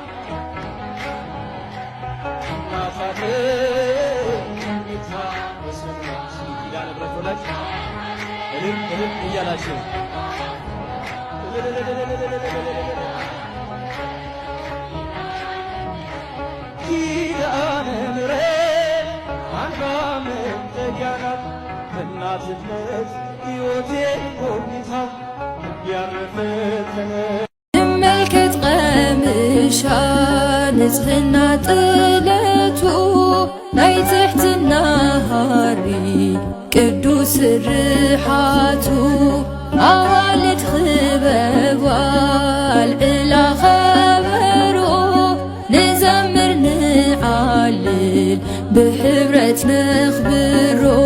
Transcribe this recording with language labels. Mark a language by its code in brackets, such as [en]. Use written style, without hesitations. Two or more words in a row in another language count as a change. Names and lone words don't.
[am] እናታችን ጌታ በሰማች ኪዳነ ምሕረት ወላጅ እልል እያላችሁ ኪዳነ ምሕረት አንባ መጠጊያ ናት እናትነት ሕይወቴ ጎብኝታ ያረፈ [ti] እመልከት ቀምሻ ንጽሕና ጥለቱ ናይ ትሕትና ሃሪ ቅዱስ ርሓቱ ኣዋልድ ክበባ ልዕላ ኸበሮ ንዘምር ንዓልል ብሕብረት ነኽብሮ